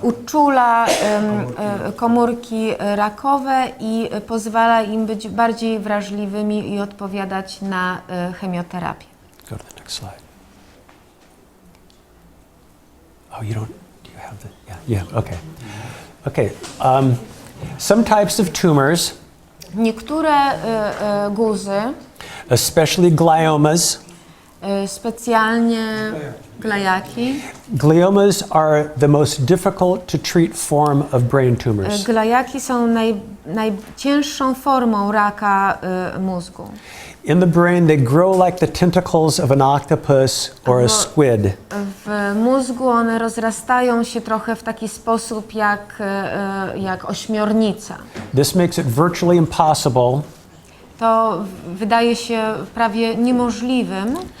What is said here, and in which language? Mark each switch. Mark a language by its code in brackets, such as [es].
[pl] uczula komórki rakowe i pozwala im być bardziej wrażliwymi i odpowiadać na chemioterapię. [en] Go to the next slide. Oh, you don't, do you have the, yeah, okay. Okay, some types of tumors, [pl] Niektóre guzy, [en] especially gliomas, [pl] specjalnie glejaki. [en] Gliomas are the most difficult to treat form of brain tumors. [pl] Glejaki są najcięższą formą raka mózgu. [en] In the brain, they grow like the tentacles of an octopus or a squid. [pl] W mózgu one rozrastają się trochę w taki sposób jak ośmiornica. [en] This makes it virtually impossible [pl] To wydaje się prawie niemożliwym,